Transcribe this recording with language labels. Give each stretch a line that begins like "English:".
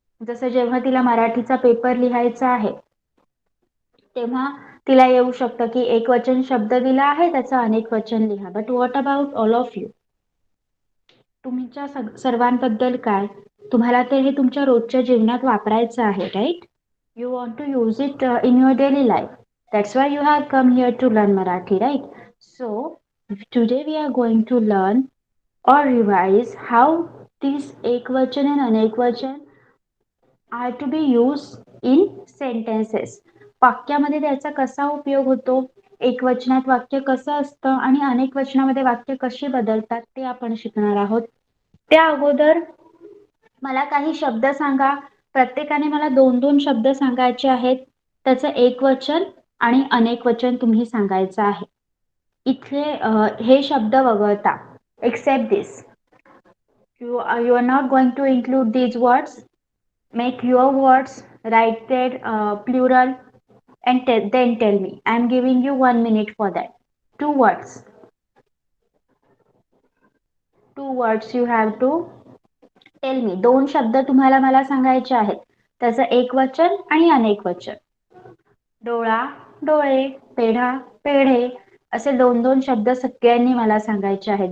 Marathi: जसं जेव्हा तिला मराठीचा पेपर लिहायचा आहे तेव्हा तिला येऊ शकतं की एक वचन शब्द दिला आहे त्याचं अनेक वचन लिहा.
English: But what about all of you?
Marathi: तुमच्या सर्वांबद्दल काय? तुम्हाला ते हे तुमच्या रोजच्या जीवनात वापरायचं आहे, right?
English: You want to use it in your daily life. That's why you have come here to learn Marathi, right? So today we are going to learn or revise how these ekvachan and anekvachan are to be used in sentences.
Marathi: वाक्यामध्ये त्याचा कसा उपयोग होतो, एकवचनात वाक्य कसं असतं आणि अनेक वचनामध्ये वाक्य कशी बदलतात ते आपण शिकणार आहोत. त्या अगोदर मला काही शब्द सांगा. प्रत्येकाने मला 2-2 शब्द सांगायचे आहेत. त्याचं एकवचन आणि अनेक वचन तुम्ही सांगायचं आहे. इथे हे शब्द वगळता,
English: Except this. You are not going to include these words. Make your words, write their plural and then tell me. I am giving you 1 minute for that. 2 words. 2 words you have to tell me.
Marathi: 2 शब्द तुम्हाला मला सांगायचे आहेत. त्याचं एकवचन आणि अनेक वचन. डोळा, डोळे. पेढा, पेढे. असे 2-2 शब्द सगळ्यांनी मला सांगायचे आहेत.